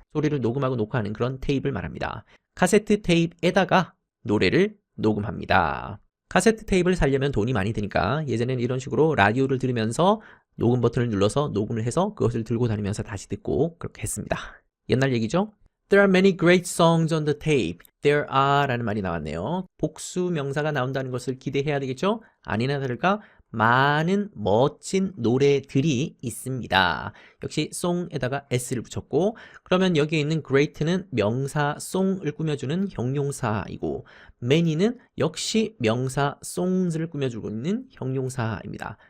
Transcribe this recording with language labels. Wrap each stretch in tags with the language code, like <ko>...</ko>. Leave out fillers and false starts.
<ko>소리를 녹음하고 녹화하는 그런 테이프를 말합니다. 카세트 테이프에다가 노래를 녹음합니다. 카세트 테이프를 사려면 돈이 많이 드니까 예전에는 이런 식으로 라디오를 들으면서 녹음 버튼을 눌러서 녹음을 해서 그것을 들고 다니면서 다시 듣고 그렇게 했습니다. 옛날 얘기죠?</ko> <en>There are many great songs on the tape. There are</en> <ko>라는 말이 나왔네요. 복수 명사가 나온다는 것을 기대해야 되겠죠? 아니나 다를까 많은 멋진 노래들이 있습니다. 역시 song에다가 s를 붙였고, 그러면 여기에 있는 great는 명사 song을 꾸며주는 형용사이고, many는 역시 명사 songs를 꾸며주고 있는 형용사입니다.</ko>